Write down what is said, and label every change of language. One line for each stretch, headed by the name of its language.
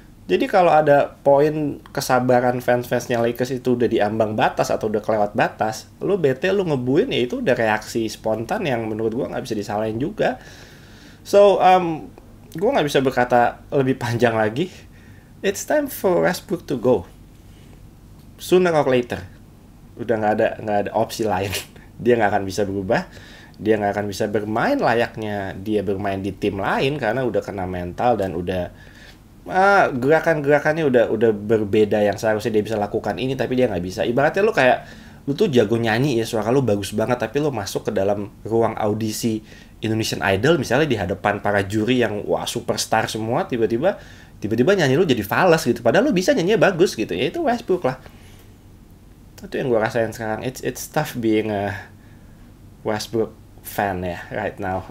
Indonesian: Jadi kalau ada poin kesabaran fans-fansnya Lakers itu udah diambang batas atau udah kelewat batas, lo bete, lo ngebuin, ya itu udah reaksi spontan yang menurut gue nggak bisa disalahin juga. So, gue nggak bisa berkata lebih panjang lagi.
English: It's time for Westbrook to go. Sooner or later.
Indonesian: Udah nggak ada opsi lain. Dia nggak akan bisa berubah. Dia nggak akan bisa bermain layaknya dia bermain di tim lain karena udah kena mental dan udah gerakan-gerakannya udah berbeda yang seharusnya dia bisa lakukan ini tapi dia nggak bisa. Ibaratnya lu tuh jago nyanyi ya, suara lu bagus banget tapi lu masuk ke dalam ruang audisi Indonesian Idol misalnya di hadapan para juri yang wah superstar semua, tiba-tiba nyanyi lu jadi fals gitu, padahal lu bisa nyanyinya bagus gitu. Ya itu Westbrook lah. Itu yang gue rasain sekarang.
English: It's tough being a Westbrook fan ya right now.